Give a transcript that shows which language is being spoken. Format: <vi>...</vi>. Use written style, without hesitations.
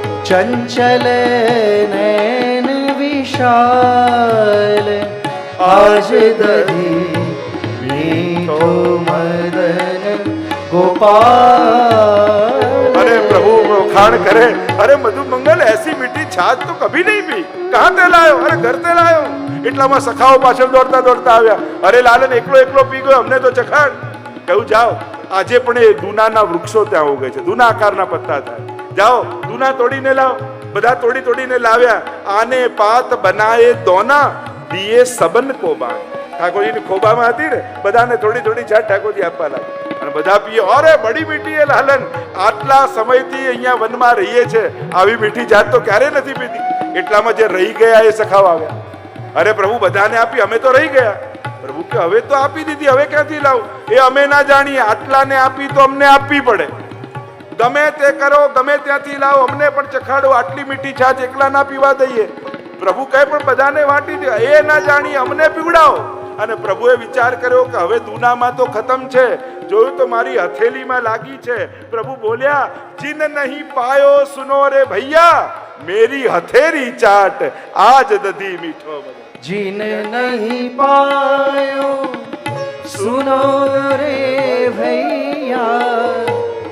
<hi>चंचल नैन विशाल आज दधी. मीठो मदन गोपाल. अरे प्रभु वखाण करे, अरे मधु मंगल ऐसी मीठी छाछ तो कभी नहीं पी, कहां ते लायो? अरे घर ते लायो.</hi> <gu>એટલામાં સખાઓ પાછળ દોડતા દોડતા આવ્યા. અરે લાલન એકલો એકલો પી ગયો, અમને તો ચખાડ. કહ્યું જાઓ, આજે પણ એ દુનાના વૃક્ષો ત્યાં ઉગે છે, દુના આકારના પત્તા થાય. જાઓ દુના તોડીને લાવો. બધા તોડી તોડીને લાવ્યા.</gu> <hi>આને પાત બનાએ દોના, દિયે સબન કોબા.</hi> <gu>ઠાકોરજીની ખોબામાં હતી ને, બધાને થોડી થોડી છાછ ઠાકોરજી આપવા લાગ્યા. અને બધા પીએ. અરે બડી મીઠી એ લાલન, આટલા સમયથી અહીંયા વનમાં રહીએ છે, આવી મીઠી છાછ તો ક્યારે નથી પીધી. એટલામાં જે રહી ગયા એ સખાવ આવ્યા. અરે પ્રભુ બધાને આપી, અમે તો રહી ગયા. પ્રભુ કે હવે તો આપી દીધી, હવે ક્યાંથી લાવું? એ અમે ના જાણીએ. આટલાને આપી તો અમને આપવી પડે. ગમે તે કરો, ગમે ત્યાંથી લાવો, અમને પણ ચખાડો. આટલી મીઠી છાછ એકલા ના પીવા દઈએ. પ્રભુ કહે પણ બધાને વાટી દે. એ ના જાણીએ, અમને પીવડાવો. અને પ્રભુએ વિચાર કર્યો કે હવે દુનામાં તો ખતમ છે. જોયું તો મારી હથેલીમાં લાગી છે. પ્રભુ બોલ્યા,</gu> <hi>જીન નહીં પાયો સુનો રે ભૈયા, मेरी हथेरी चाट आज दधी मीठो. जिन नहीं पायो सुनो रे भैया,</hi>